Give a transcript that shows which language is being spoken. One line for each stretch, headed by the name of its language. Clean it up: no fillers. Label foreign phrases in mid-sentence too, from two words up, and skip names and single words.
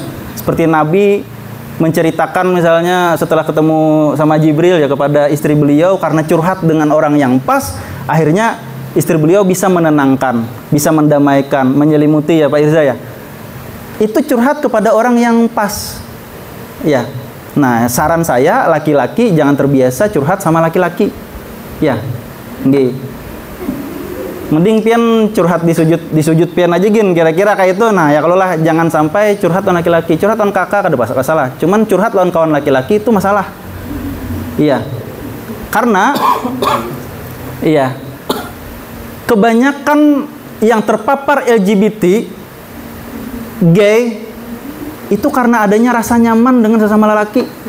Indonesian: Seperti Nabi menceritakan misalnya setelah ketemu sama Jibril ya kepada istri beliau, karena curhat dengan orang yang pas, akhirnya istri beliau bisa menenangkan, bisa mendamaikan, menyelimuti ya Pak Irza ya. Itu curhat kepada orang yang pas. Ya. Nah, saran saya laki-laki jangan terbiasa curhat sama laki-laki. Ya.
Javanese: Nggih.
Banjar: Mending pian curhat di sujud pian aja gin, kira-kira kayak itu. Nah, ya kalau lah jangan sampai curhat lawan laki-laki, curhat lawan kakak kada masalah. Cuman curhat lawan kawan laki-laki itu masalah.
Indonesian: Iya. Karena iya. Kebanyakan yang terpapar LGBT gay itu karena adanya rasa nyaman dengan sesama lelaki.